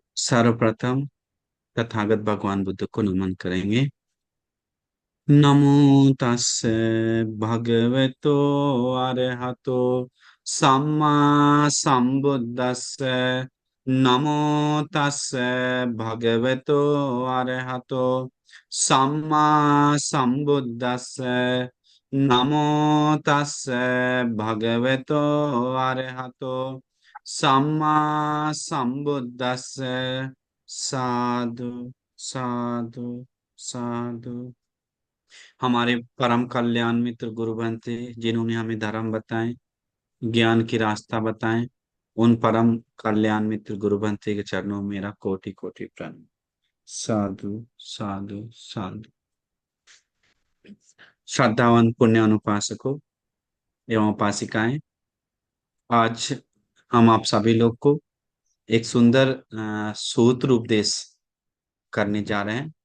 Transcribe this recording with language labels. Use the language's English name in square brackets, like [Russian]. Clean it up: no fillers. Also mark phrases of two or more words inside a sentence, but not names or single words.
[Hindi] सर्वप्रथम तथागत भगवान बुद्ध को नमन करेंगे। [Pali] नमो तस्से भगवतो अरहतो सम्मा संबुद्दस्से। नमो तस्से भगवतो अरहतो सम्मा संबुद्दस्से। नमो तस्से भगवतो अरहतो सम्मा संबुद्दस्से। साधु साधु साधु। [Hindi] हमारे परम कल्याण मित्र गुरु बनते जिन्होंने हमें धर्म बताए, ज्ञान की रास्ता बताए, उन परम कल्याण मित्र गुरु बनते के चरणों में मेरा कोटि कोटि प्रणाम। [Pali] साधु साधु साधु। [Hindi] श्रद्धावान पुण्य अनुपासकों एवं उपासिकाएं, आज हम आप सभी लोग को एक सुंदर सूत्र उपदेश करने जा रहे हैं।